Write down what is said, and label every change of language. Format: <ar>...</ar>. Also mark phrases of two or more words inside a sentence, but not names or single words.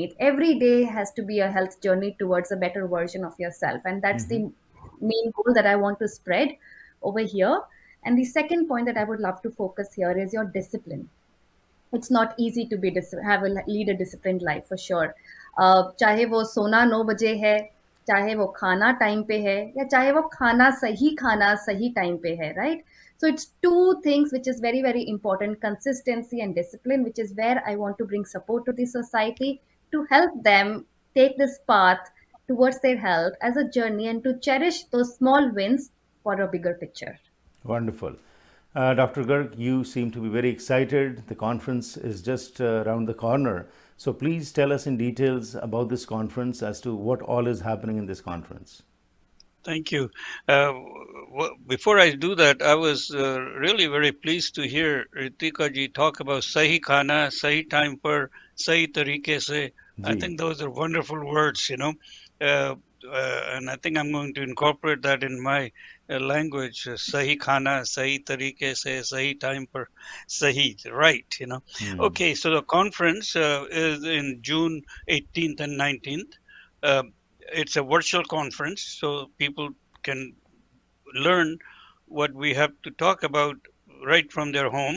<en>Every day has to be a health journey towards a better version of yourself. And that's the main goal that I want to spread over here. And the second point that I would love to focus here is your discipline. It's not easy to lead a disciplined life, for sure.</en> <hi>चाहे वो सोना 9 बजे है, चाहे वो खाना टाइम पे है, या चाहे वो खाना सही टाइम पे है,</hi> <en>right? So it's two things which is very important: consistency and discipline, which is where I want to bring support to the society to help them take this path towards their health as a journey and to cherish those small wins for a bigger picture. Wonderful. Dr. Garg, you seem to be very excited. The conference is just around the corner. So please tell us in details about this conference as to what all is happening in this conference. Thank you. Before I do that, I was really very pleased to hear Ritika ji talk about</en> <hi>सही खाना, सही टाइम पर, सही तरीके से.</hi> <en>I think those are wonderful words, and I think I'm going to incorporate that in my language.</en> <hi>सही खाना, सही तरीके से, सही टाइम पर सही, राइट?</hi> <en>Okay, so the conference is in June 18th and 19th. Uh, it's a virtual conference, so people can learn what we have to talk about right from their home.</en>